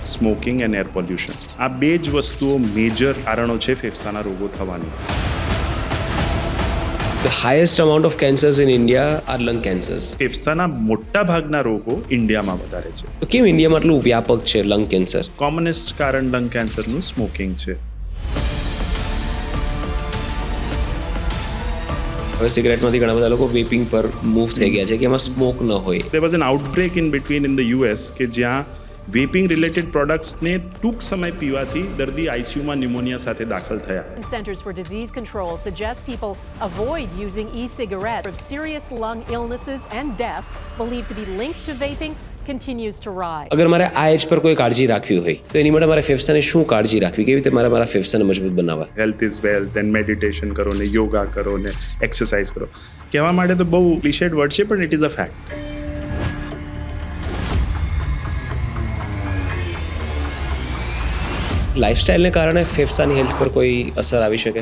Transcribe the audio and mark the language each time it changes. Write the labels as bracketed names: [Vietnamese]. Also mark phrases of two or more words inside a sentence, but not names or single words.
[English] smoking and air pollution. [Gujarati] આ બે જ વસ્તુઓ મેજર કારણો છે ફેફસાના રોગો થવાની. [English] The highest amount of cancers in India are lung cancers. [Gujarati] ફેફસાના મોટા ભાગના રોગો ઇન્ડિયામાં વધારે છે. તો કેમ ઇન્ડિયામાં આટલું વ્યાપક છે [English] lung cancer? [Gujarati] કોમનેસ્ટ કારણ લંગ કેન્સરનું સ્મોકિંગ છે. હવે સિગરેટમાંથી ઘણા બધા લોકો વેપિંગ પર મૂવ થઈ ગયા છે કે એમાં સ્મોક ન હોય. [English] There was an outbreak in between in the US [Gujarati] કે જ્યાં [English] vaping related [Gujarati] પ્રોડક્ટ્સને ટૂંક સમય પીવાથી દર્દી આઈસીયુમાં ન્યુમોનિયા સાથે દાખલ થયા. [English] Centers for Disease Control suggests people avoid using e-cigarettes. Serious lung illnesses and deaths believed to be linked to vaping continues to rise. [Gujarati] અગર મારે આ એજ પર કોઈ કાળજી રાખવી હોય તો એની માટે મારે ફેફસાને શું કાળજી રાખવી, કેવી રીતે મારા ફેફસાને મજબૂત બનાવવા? [English] health is wealth and meditation [Gujarati] કરો ને યોગા કરો ને એક્સરસાઇઝ કરો. કહેવા માટે તો બહુ [English] clichéd word [Gujarati] છે પણ [English] it is a fact. [Gujarati] લાઇફસ્ટાઇલને કારણે ફેફસાની હેલ્થ પર કોઈ અસર આવી શકે?